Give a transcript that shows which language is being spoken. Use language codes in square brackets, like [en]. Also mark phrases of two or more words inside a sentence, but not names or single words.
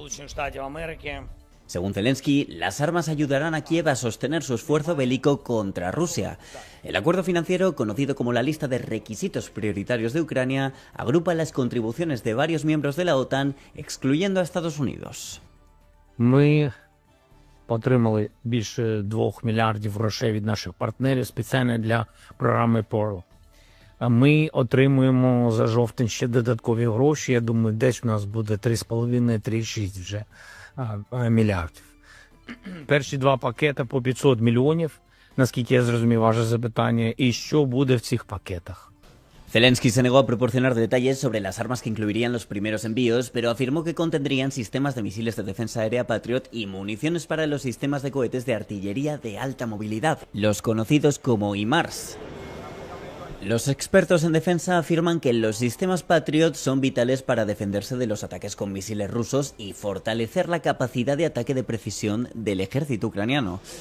[es] Según Zelensky, las armas ayudarán a Kiev a sostener su esfuerzo bélico contra Rusia. El acuerdo financiero, conocido como la lista de requisitos prioritarios de Ucrania, agrupa las contribuciones de varios miembros de la OTAN, excluyendo a Estados Unidos. [uk] Отримали більше 2 мільярдів грошей від наших партнерів спеціально для програми Pearl. А ми отримуємо за жовтень ще додаткові гроші. Я думаю, десь у нас буде 3,5-3,6 вже мільярдів. Перші 2 пакети по 500 мільйонів, наскільки я зрозумів ваше запитання, і що буде в цих пакетах. [es] Zelensky se negó a proporcionar detalles sobre las armas que incluirían los primeros envíos, pero afirmó que contendrían sistemas de misiles de defensa aérea Patriot y municiones para los sistemas de cohetes de artillería de alta movilidad, los conocidos como HIMARS. Los expertos en defensa afirman que los sistemas Patriot son vitales para defenderse de los ataques con misiles rusos y fortalecer la capacidad de ataque de precisión del ejército ucraniano.